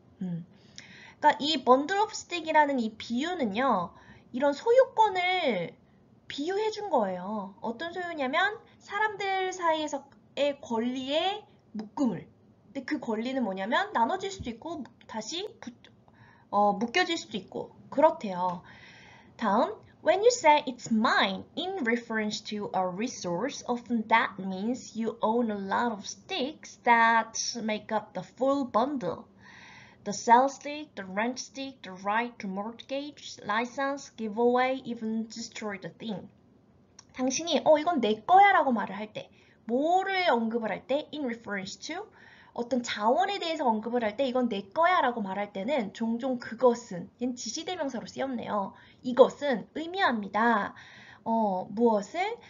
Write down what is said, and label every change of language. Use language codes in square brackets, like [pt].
[ko] 그러니까 이 bundle of stick이라는 이 비유는요. 이런 소유권을 비유해 준 거예요. 어떤 소유냐면 사람들 사이에서의 권리의 묶음을. 근데 그 권리는 뭐냐면 나눠질 수도 있고 다시 묶여질 수도 있고 그렇대요. [en] 다음, when you say it's mine in reference to a resource, often that means you own a lot of sticks that make up the full bundle. The sell stick, the rent stick, the right to mortgage, license, giveaway, even destroy the thing. [ko] 당신이 이건 내 거야 라고 말을 할 때, 뭐를 언급을 할 때, [en] in reference to, [ko] 어떤 자원에 대해서 언급을 할 때 이건 내 거야 라고 말할 때는 종종 그것은, 얘는 지시대명사로 쓰였네요. 이것은 의미합니다. 무엇을?